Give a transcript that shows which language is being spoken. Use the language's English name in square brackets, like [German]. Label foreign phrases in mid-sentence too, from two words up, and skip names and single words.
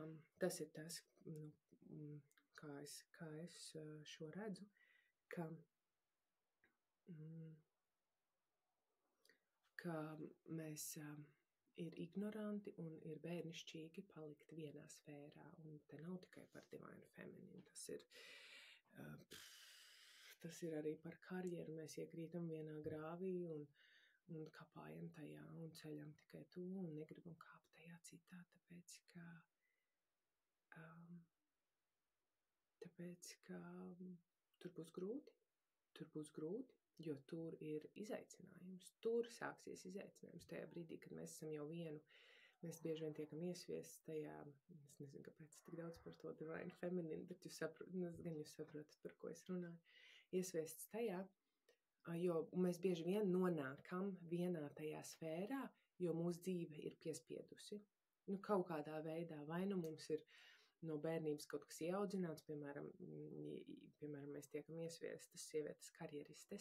[Latvian] Tas ir tas, kā es šo redzu, ka mēs ir ignoranti un ir bērnišķīgi palikt vienā sfērā, un te nav tikai par [English] divine feminine, [Latvian] tas ir arī par karjeru, mēs iekrītam vienā grāvī un kapājam tajā un ceļam tikai to un negribam kāpt tajā citā, tāpēc, ka tur būs grūti, jo tur ir izaicinājums, tur sāksies izaicinājums tajā brīdī, kad mēs esam jau vienu mēs bieži vien tiekam iesviesti tajā, es nezinu, kāpēc tik daudz par to [English] divine feminine, [Latvian] bet jūs saprotat, par ko es runāju, iesviests tajā, jo mēs bieži vien nonākam vienā tajā sfērā, jo mūsu dzīve ir piespiedusi. Kaut kādā veidā, vai mums ir no bērnības kaut kas ieaudzināts, piemēram, mēs tiekam iesviestas sievietes karjeristes.